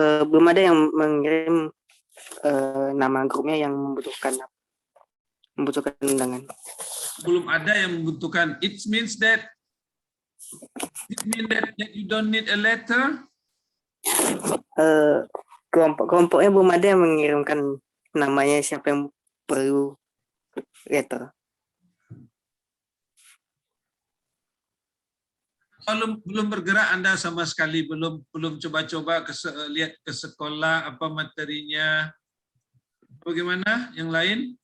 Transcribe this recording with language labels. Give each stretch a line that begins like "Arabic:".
Indonesian: Belum ada yang mengirim nama grupnya yang membutuhkan undangan. belum ada yang membutuhkan.
English: It means that you don't need a letter.
Indonesian: Kelompoknya belum ada yang mengirimkan namanya siapa yang perlu letter. Kalau belum bergerak Anda sama sekali, belum coba-coba lihat ke sekolah apa materinya. Bagaimana? Yang lain?